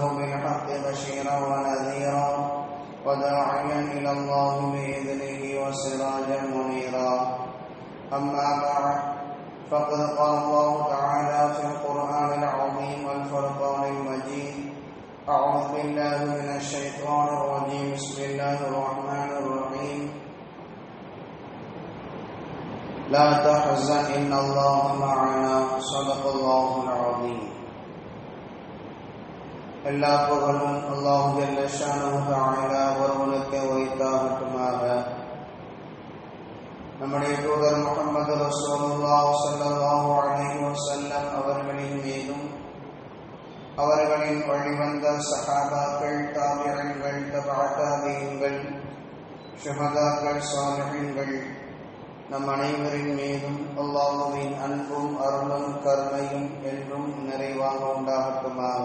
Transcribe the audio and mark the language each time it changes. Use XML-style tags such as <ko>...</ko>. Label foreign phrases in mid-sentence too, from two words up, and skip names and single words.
<ar>بالحق بشيرا ونذيرا وداعيا إلى الله بإذنه وسراجا منيرا أما بعد فقد قال الله تعالى في القرآن العظيم والفرقان المجيد أعوذ بالله من الشيطان الرجيم بسم الله الرحمن الرحيم لا تحزن إن الله معنا صدق الله العظيم.</ar> <ta>எல்லா புகழும்</ta> <ar>الله جل شأنه تعالى</ar> <ta>ஒருவனுக்கு உரித்தாகட்டுமாக. நம்முடைய தூதர் முஹம்மது</ta> <ar>رسول الله صلى الله عليه وسلم</ar> <ta>அவர்களின் மீதும் அவர்களின் வழிவந்த சஹாபாக்கள், தாபிஈன்கள், தபஅ தாபிஈன்கள், ஷுஹதாக்கள், சாலிஹீன்கள் நம் அனைவரின் மீதும் அல்லாஹ்வின் அன்பும் அருளும் கருணையும் என்றும் நிறைவாக உண்டாகட்டுமாக.</ta>